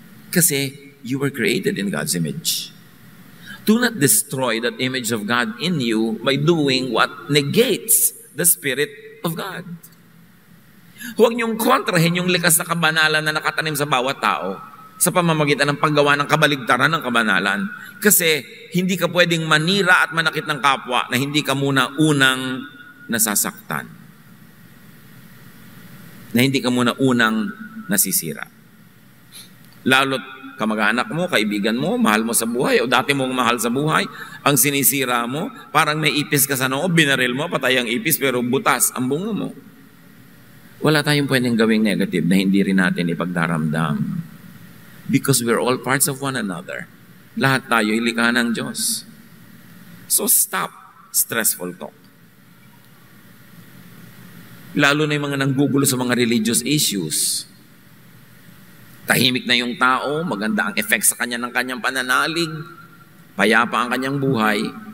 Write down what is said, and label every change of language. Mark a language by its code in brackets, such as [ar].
[en] Kasi you were created in God's image. Do not destroy that image of God in you by doing what negates the Spirit of God. [tl] Huwag niyong kontrahin yung likas na kabanalan na nakatanim sa bawat tao sa pamamagitan ng paggawa ng kabaligtaran ng kabanalan. Kasi hindi ka pwedeng manira at manakit ng kapwa na hindi ka muna unang nasasaktan. Na hindi ka muna unang nasisira. Lalo't kamag-anak mo, kaibigan mo, mahal mo sa buhay, o dati mong mahal sa buhay, ang sinisira mo, parang may ipis ka sa noo, binaril mo, patay ang ipis, pero butas ang bungo mo. Wala tayong pwedeng gawing negative na hindi rin natin ipagdaramdam. [en] Because we're all parts of one another. [tl] Lahat tayo ilikha ng Diyos. [en] So stop stressful talk. [tl] Lalo na yung mga nanggugulo sa mga religious issues. Tahimik na yung tao, maganda ang effect sa kanya ng kanyang pananalig, payapa ang kanyang buhay.